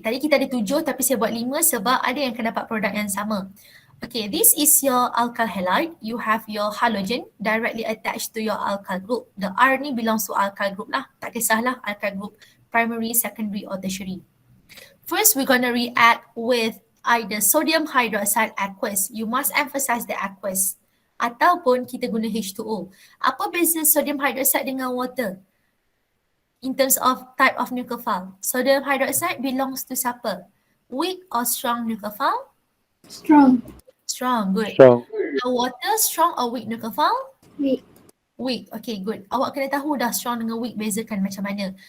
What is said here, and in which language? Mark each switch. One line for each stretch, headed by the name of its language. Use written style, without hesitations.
Malay: Tadi kita ada 7 tapi saya buat 5 sebab ada yang akan dapat produk yang sama.
English: Okay, this is your alkyl halide. You have your halogen directly attached to your alkyl group. The R ni belongs to alkyl group lah. Tak kisahlah alkyl group primary, secondary or tertiary. First, we're going to react with either sodium hydroxide aqueous. You must emphasize the aqueous.
Malay: Ataupun kita guna H2O. Apa beza sodium hydroxide dengan water?
English: In terms of type of nucleophile. Sodium hydroxide belongs to siapa? Weak or strong nucleophile? Strong. Strong, good. Strong. The water, strong or weak nucleophile? Weak.
Malay: Weak, okay, good. Awak kena tahu dah strong dengan weak bezakan macam mana.